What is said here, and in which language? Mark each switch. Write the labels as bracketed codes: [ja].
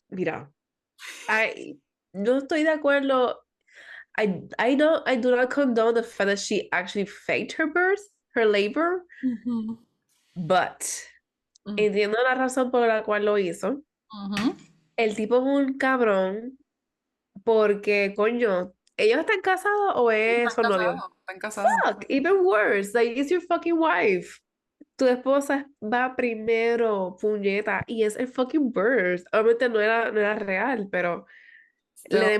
[es] Mira, I no estoy de acuerdo. [en] I know I do not condone the fact that she actually faked her birth, her labor, Ujú, but mm, [es] entiendo la razón por la cual lo hizo. ujú. El tipo es un cabrón porque, coño, ¿ellos están casados o Sí, están son novios? casados, están casados. [en] Fuck, even worse, like, it's your fucking wife. [es] Tu esposa va primero, puñeta, y es el [en] fucking birth. [es] Obviamente no era real, pero le